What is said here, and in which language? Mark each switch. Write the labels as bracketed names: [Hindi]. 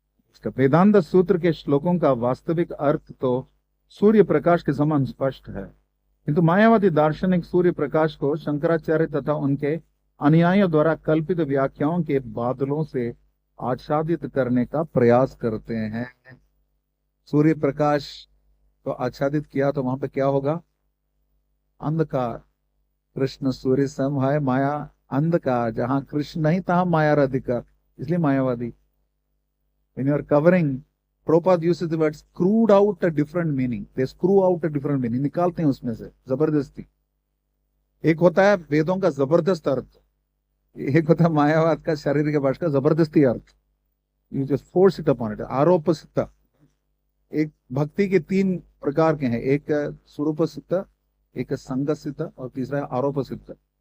[Hindi] इसका वेदांत सूत्र के श्लोकों का वास्तविक अर्थ तो सूर्य प्रकाश के समान स्पष्ट है किंतु मायावादी दार्शनिक सूर्य प्रकाश को शंकराचार्य तथा उनके अनुयायियों द्वारा कल्पित व्याख्याओं के बादलों से आच्छादित करने का प्रयास करते हैं। सूर्य प्रकाश को आच्छादित किया तो वहां पे क्या होगा अंधकार। कृष्ण सूर्य सम है माया अंधकार जहां कृष्ण नहीं तहां माया अधिकार इसलिए मायावादी। [English] When you are covering Prabhupada uses the word screwed out a different meaning. They screw out a different meaning. [Hindi] निकालते हैं उसमें से जबरदस्ती। एक होता है वेदों का जबरदस्त अर्थ एक होता है मायावाद का शारीरिक भाषा का जबरदस्ती अर्थ। [English] You just force it upon it. [Hindi] आरोप सिद्ध, एक भक्ति के तीन प्रकार के हैं, एक स्वरूप सिद्ध, एक संग सिद्ध और तीसरा है आरोप सिद्ध।